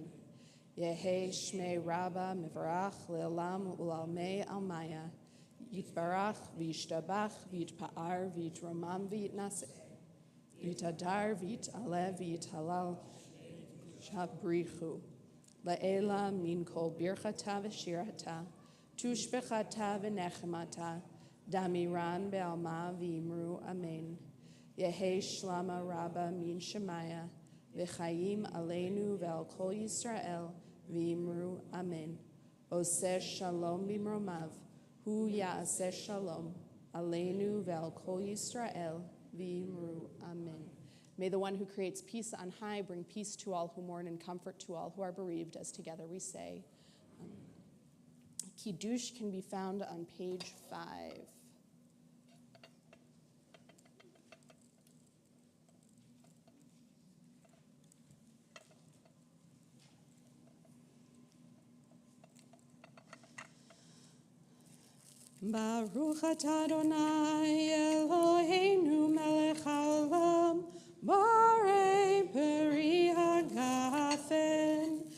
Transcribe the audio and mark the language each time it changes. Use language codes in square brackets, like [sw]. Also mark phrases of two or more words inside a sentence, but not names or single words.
[arc] יהא שמיה רבא מברך לעלם ולעלמי עלמיא יתברך וישתבח ויתפאר ויתרומם ויתנשא ויתהדר ויתעלה ויתהלל שבריכו. לעלא מן כל ברכתא ושירתא תשבחתא ונחמתא דאמירן בעלמא ואמרו אמן. יהא שלמא רבא מן שמיא וחיים עלינו ועל כל ישראל ואמרו אמן. [he] עושה שלום במרומיו הוא יעשה שלום עלינו ועל כל ישראל ואמרו אמן. [en] May the one who creates peace on high bring peace to all who mourn and comfort to all who are bereaved, as together we say. Kiddush can be found on page 5. [he] ברוך אתה אדני אלהינו מלך העולם בורא פרי הגפן.